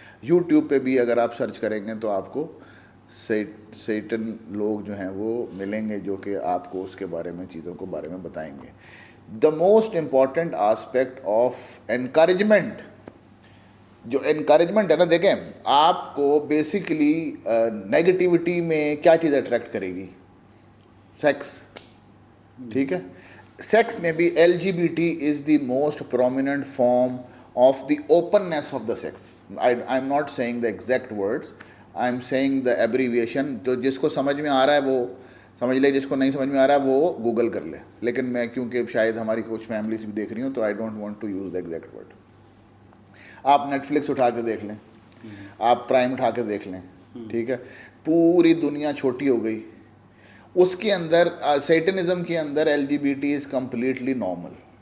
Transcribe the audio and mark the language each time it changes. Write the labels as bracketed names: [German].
[Urdu] YouTube پہ بھی اگر آپ سرچ کریں گے تو آپ کو سیٹن لوگ جو ہیں وہ ملیں گے جو کہ آپ کو اس کے بارے میں چیزوں کو بارے میں بتائیں گے. [English] the most important aspect of encouragement, [Urdu] جو انکریجمنٹ ہے نا, دیکھیں آپ کو بیسیکلی نیگیٹیوٹی میں کیا چیز اٹریکٹ کرے گی؟ سیکس, ٹھیک ہے. سیکس میں بھی [English] LGBT is the most prominent form of the openness of the sex. I am not saying the exact words, I am saying the abbreviation. [Urdu] تو جس کو سمجھ میں آ رہا ہے وہ سمجھ لے, جس کو نہیں سمجھ میں آ رہا ہے وہ گوگل کر لے. لیکن میں کیونکہ شاید ہماری کچھ فیملیز بھی دیکھ رہی ہوں تو [English] I don't want to use the exact word. [Urdu] آپ نیٹ فلکس اٹھا کے دیکھ لیں, آپ پرائم اٹھا کے دیکھ لیں, ٹھیک ہے. پوری دنیا چھوٹی ہو گئی, اس کے اندر سیٹنزم کے اندر LGBT [English] Is completely normal.